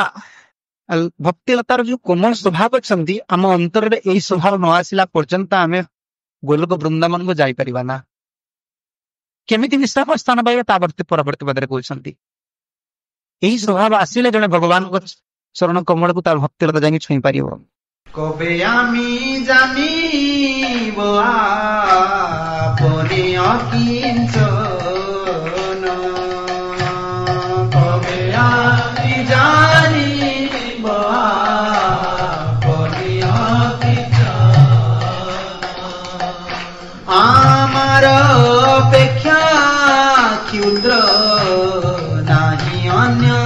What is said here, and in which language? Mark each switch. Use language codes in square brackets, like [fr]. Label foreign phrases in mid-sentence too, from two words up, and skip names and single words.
[or] ଭକ୍ତିଲତାର ଯୋଉ କୋମଳ ସ୍ୱଭାବ ଅଛନ୍ତି, ଆମ ଅନ୍ତରରେ ଏଇ ସ୍ୱଭାବ ନ ଆସିଲା ପର୍ଯ୍ୟନ୍ତ ଆମେ ଗୋଲକ ବୃନ୍ଦାବନକୁ ଯାଇପାରିବା ନା। କେମିତି ବିଶ୍ରାମ ସ୍ଥାନ ପାଇବେ ତା ପରବର୍ତ୍ତୀ ପଦରେ କହୁଛନ୍ତି। ଏହି ସ୍ୱଭାବ ଆସିଲେ ଜଣେ ଭଗବାନଙ୍କ ଚରଣ କମଳକୁ ତାର ଭକ୍ତିଲତା ଯାଇକି ଛୁଇଁ ପାରିବ। [bn] কবে আমি জানিব আপনি অকিঞ্চন, কবে আমি জানিব আপনি অকিঞ্চন, আমার অপেক্ষা ক্ষুদ্র নাহি অন্য